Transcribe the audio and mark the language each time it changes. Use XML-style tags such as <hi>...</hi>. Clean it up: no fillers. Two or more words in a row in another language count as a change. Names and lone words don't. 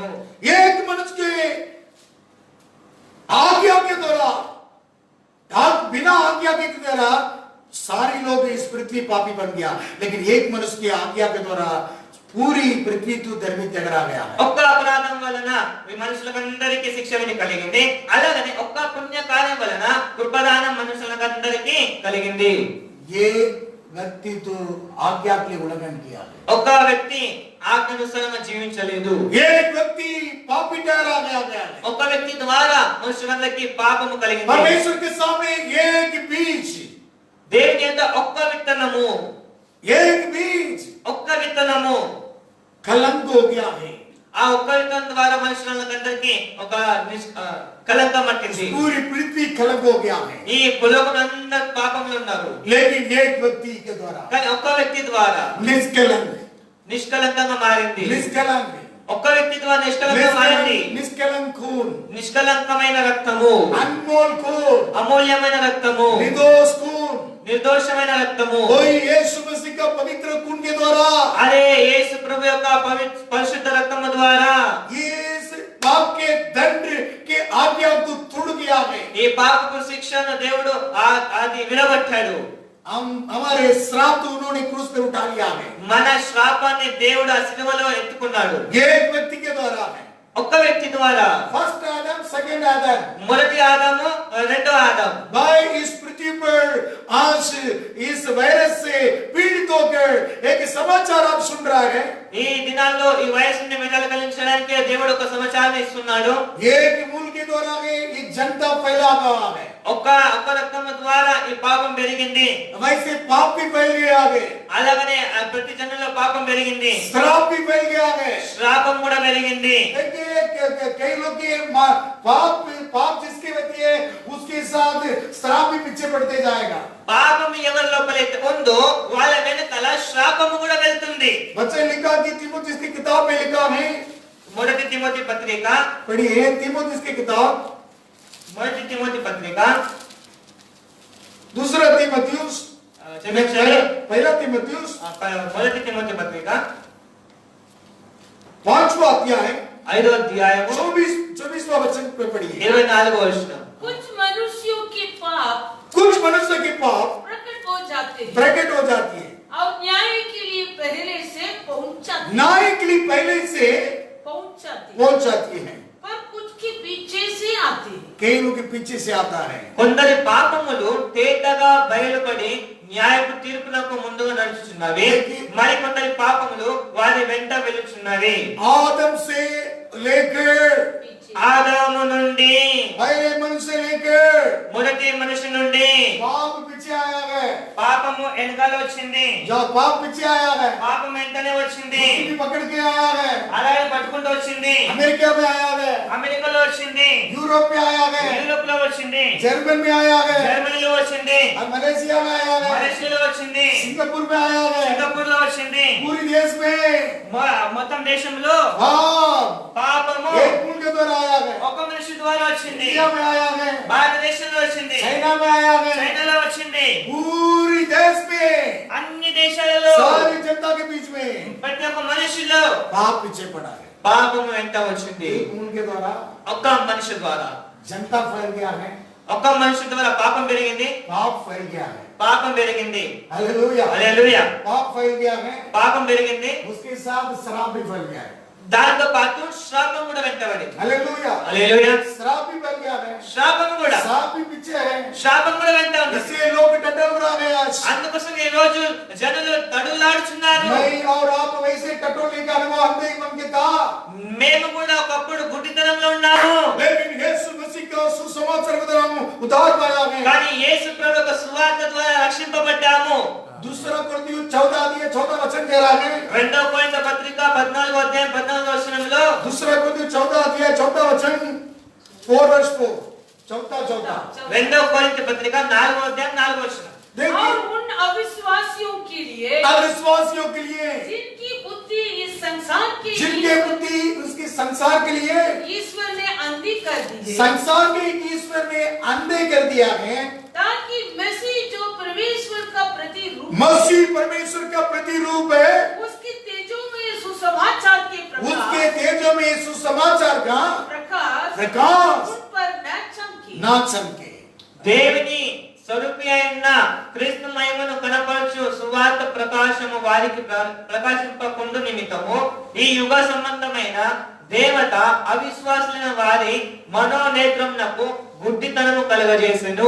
<hi>एक मनुष्य के आज्ञा के द्वारा, बिना आज्ञा के द्वारा सारे लोग इस पृथ्वी पापी बन गया, लेकिन एक मनुष्य की आज्ञा के द्वारा पूरी पृथ्वी तो धर्मी जगरा गया है।</hi> <te>ఒక్క అపరాధం వలన మనుషులకందరికీ శిక్ష విధి కలిగింది. అలాగనే ఒక్క పుణ్య కార్యం వలన కృపాదానం మనుషులకందరికీ కలిగింది.</te> <hi>ये व्यक्ति तो आज्ञा के लिए उल्लंघन किया है।</hi> <te>ఒక వ్యక్తి ఆజ్ఞానుసారంగా జీవించలేదు.</te> <hi>एक व्यक्ति पापी ठहरा गया है।</hi> <te>ఒక వ్యక్తి ద్వారా మనుషులందరికీ పాపము కలిగింది.</te> <hi>परमेश्वर के सामने एक बीज,</hi> <te>దేవుని యందు ఒక్క విత్తనము,</te> <hi>एक बीज</hi> <te>ఒక్క విత్తనము</te> <hi>कलंक हो गया है।</hi> <te>ఆ ఒక్క విత్తనం ద్వారా మనుషులందరికీ ఒక కలంకం పట్టింది.</te> <hi>पूरी पृथ्वी कलंक हो गया है।</hi> <te>ఈ భూలోకంలో అందరూ పాపంలో ఉన్నారు.</te> <hi>लेकिन एक व्यक्ति के द्वारा</hi> <te>కానీ ఒక్క వ్యక్తి ద్వారా</te> <hi>निष्कलंक,</hi> <te>నిష్కలంకంగా మారింది.</te> <hi>निष्कलंक,</hi> <te>ఒక్క వ్యక్తి ద్వారా నిష్కలంకంగా మారింది.</te> <hi>निष्कलंक खून,</hi> <te>నిష్కలంకమైన రక్తము,</te> <hi>अनमोल खून,</hi> <te>అమూల్యమైన రక్తము,</te> <hi>निर्दोष खून,</hi> <te>నిర్దోషమైన రక్తము.</te> <hi>वही यीशु मसीह का पवित्र खून के द्वारा,</hi> <te>అదే యేసు ప్రభు యొక్క పరిశుద్ధ రక్తము ద్వారా</te> <hi>इस पाप के दंड के आज्ञा को तोड़ गया है।</hi> <te>ఈ పాపపు శిక్షను దేవుడు అది విడగొట్టాడు.</te> <hi>हमारे श्राप तो उन्होंने क्रूस पे उठा लिया है।</hi> <te>మన శ్రాపాన్ని దేవుడు ఆ సిలువలో ఎత్తుకున్నాడు.</te> <hi>ये एक व्यक्ति के द्वारा है।</hi> <te>ఒక్క వ్యక్తి ద్వారా.</te> <hi>फर्स्ट आदम, सेकंड आदम।</hi> <te>మొదటి ఆదాము, రెండో ఆదాము.</te> <hi>भाई इस पृथ्वी पर आज इस वायरस से पीड़ित होकर एक समाचार आप सुन रहा है।</hi> <te>ఈ దినాల్లో ఈ వైరస్ నుండి విడుదల కలిగించడానికి దేవుడు ఒక సమాచారాన్ని ఇస్తున్నాడు.</te> <hi>एक मूल के द्वारा एक जनता फैला हुआ है।</hi> <te>ఒక్క రక్తం ద్వారా ఈ పాపం పెరిగింది.</te> <hi>वैसे पाप भी फैल गया है।</hi> <te>అలాగనే ప్రతి జనుల్లో పాపం పెరిగింది.</te> <hi>श्राप भी फैल गया है।</hi> <te>శ్రాపం కూడా పెరిగింది.</te> <hi>कई लोग के पाप जिसके होती है उसके साथ श्राप भी पीछे पड़ते जाएगा।</hi> <te>పాపం ఎవరి లోపలైతే ఉందో వాళ్ళ వెనకాల శ్రాపము కూడా వెళ్తుంది.</te> <hi>बच्चे लिखा कि तीमुथियुस की किताब में लिखा है,</hi> <te>మొదటి తిమోతి పత్రిక,</te> <hi>पढ़िए तीमुथियुस की किताब,</hi> <te>మొదటి తిమోతి పత్రిక,</te> <hi>दूसरा तीमुथियुस, पहला तीमुथियुस,</hi> <te>మొదటి తిమోతి పత్రిక</te> <hi>5वां अध्याय</hi> <te>5వ అధ్యాయము</te> <hi>24वां वचन पे पढ़िए।</hi> <te>24వ వచనం.</te> <hi>कुछ मनुष्यों के पाप कुछ मनुष्य के पाप प्रकट हो जाते हैं प्रकट हो जाती है, और न्याय के लिए पहले से पहुंच न्याय के लिए पहले से जाती है, पर कुछ के पीछे से आते हैं। कई लोग के पीछे से आता है।</hi> <te>కొందరి పాపములు తేటగా బయలుపడి న్యాయపు తీర్పునకు ముందుగా నడుచుచున్నవి. మరి కొందరి పాపములు వారి వెంట వెలుచున్నవి.</te> <hi>आदम से लेकर</hi> <te>ఆదాము నుండి,</te> <hi>पहले मनुष्य लेकर</hi> <te>మొదటి మనిషి నుండి</te> <hi>पाप पीछे आया है।</hi> <te>పాపము వెనకాల వచ్చింది.</te> <hi>जब पाप पीछे आया है,</hi> <te>పాపం వెంటనే వచ్చింది.</te> <hi>उसको भी पकड़ के आया है।</hi> <te>అలాగే పట్టుకుంటూ వచ్చింది.</te> <hi>अमेरिका में आया है,</hi> <te>అమెరికాలో వచ్చింది,</te> <hi>यूरोप में आया है,</hi> <te>యూరోప్ లో వచ్చింది,</te> <hi>जर्मन में आया है,</hi> <te>జర్మనీలో వచ్చింది,</te> <hi>और मलेशिया में आया है,</hi> <te>మలేషియాలో వచ్చింది,</te> <hi>सिंगापुर में आया है,</hi> <te>సింగపూర్ లో వచ్చింది.</te> <hi>पूरी देश में</hi> <te>మొత్తం దేశంలో</te> <hi>पाप</hi> <te>పాపము</te> <hi>एक मूल के द्वारा आया है।</hi> <te>ఒక మనిషి ద్వారా వచ్చింది.</te> <hi>इंडिया में आया है,</hi> <te>భారతదేశంలో వచ్చింది,</te> <hi>चाइना में आया है,</hi> <te>చైనాలో వచ్చింది,</te> <hi>पूरी देश में</hi> <te>అన్ని దేశాలలో</te> <hi>सारी जनता के बीच में</hi> <te>ప్రతి ఒక్క మనిషిలో</te> <hi>पाप पीछे पड़ा है।</hi> <te>పాపము వెంట వచ్చింది.</te> <hi>एक मूल के द्वारा</hi> <te>ఒక్క మనిషి ద్వారా,</te> <hi>जनता फैल गया है,</hi> <te>ఒక్క మనిషి ద్వారా పాపం పెరిగింది.</te> <hi>पाप फैल गया है।</hi> <te>పాపం పెరిగింది.</te> <hi>हालेलुया,</hi> <te>హల్లెలూయా.</te> <hi>पाप फैल गया है,</hi> <te>పాపం పెరిగింది.</te> <hi>उसके साथ श्राप भी फैल गया है।</hi> <te>దాంతో పాటు శ్రాపం కూడా వెంటబడింది.</te> <hi>हालेलुया,</hi> <te>హల్లెలూయా.</te> <hi>श्राप भी फैल गया है,</hi> <te>శ్రాపం కూడా,</te> <hi>श्राप भी पीछे है।</hi> <te>శ్రాపం కూడా వెంట ఉంది.</te> <hi>इसलिए लोग टटोल रहे हैं आज।</hi> <te>అందుకోసం ఈ రోజు జనులు తడులాడుచున్నారు.</te> <hi>मैं और आप वैसे टटोलने का अनुभव हमने मन के था,</hi> <te>మేము కూడా ఒకప్పుడు గుడ్డితనంలో ఉన్నాము.</te> <hi>लेकिन यीशु मसीह का सुसमाचार के द्वारा हम उद्धार पाया है।</hi> <te>కానీ యేసు ప్రభు యొక్క సువార్త ద్వారా రక్షింపబడ్డాము.</te> <hi>दूसरा कोरिन्थियों 14 वचन कह रहा है,</hi> <te>రెండో కొరింథీ పత్రిక 14వ అధ్యాయం 14వ వచనంలో,</te> <hi>दूसरा कोरिन्थियों 14 वचन 4 वर्ष 4 चौथा</hi> <te>రెండో కొరింథీ పత్రిక 4వ అధ్యాయం 4వ వచనం.</te> <hi>देखिए, और उन अविश्वासियों के लिए अविश्वासियों के लिए, जिनकी बुद्धि इस संसार के जिनके बुद्धि उसके संसार के लिए ईश्वर ने अंधी कर दी है, संसार के ईश्वर ने अंधे कर दिया है, ताकि मसीह जो परमेश्वर का प्रतिरूप मसीह परमेश्वर का प्रतिरूप है, उसके तेजों में सुसमाचार के उसके तेजों में सुसमाचार का प्रकाश उन पर न चमके। ना चमके।</hi> <te>దేవుని స్వరూపి అయిన క్రీస్తు మహిమను కనపరచు సువార్త ప్రకాశము వారికి ప్రకాశింపకుండు నిమిత్తము ఈ యుగ సంబంధమైన దేవత అవిశ్వాసులైన వారి మనోనేత్రమునకు గుడ్డితనము కలుగజేసెను.</te>